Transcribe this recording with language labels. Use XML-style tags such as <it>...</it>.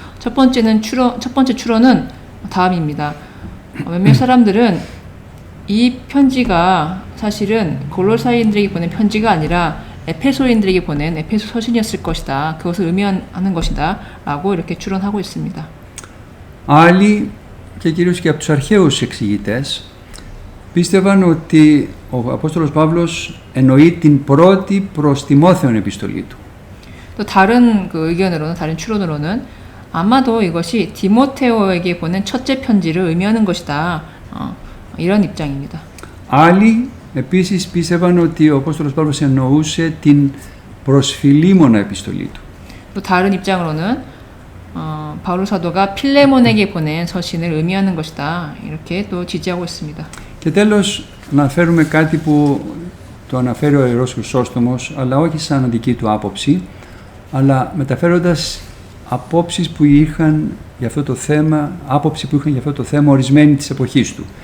<ko>첫 번째 추론은 다음입니다. 몇몇 사람들은 이 편지가 사실은 골로새인들에게 보낸 편지가 아니라 에페소인들에게 보낸 에페소 서신이었을 것이다. 그것을 의미하는 것이다. 라고 이렇게 추론하고 있습니다.</ko> <el>Άλλοι, και κυρίως και από τους αρχαίους εξηγητές, πίστευαν ότι ο Απόστολος Παύλος εννοεί την πρώτη προς Τιμόθεον επιστολή του.</el> <ko>또 다른 그 의견으로는 다른 추론으로는 아마도 이것이 디모테오에게 보낸 첫째 편지를 의미하는 것이다. 이런 입장입니다.</ko> <el>Άλλοι επίσης πίστευαν ότι ο Απόστολος Παύλος εννοούσε την προς Φιλίμωνα επιστολή του.</el> <ko>또 다른 입장으로는 바울 사도가 필레몬에게 보낸 서신을 의미하는 것이다. 이렇게 또 지지하고 있습니다.</ko> <el>Και τέλος, να αναφέρουμε κάτι που το αναφέρει ο Ιερός Χρυσόστομος, αλλά όχι σαν δική του άποψη, αλλά μεταφέροντας απόψεις που είχαν για αυτό το θέμα, άποψη που είχαν για αυτό το θέμα ορισμένοι της εποχής του.</el>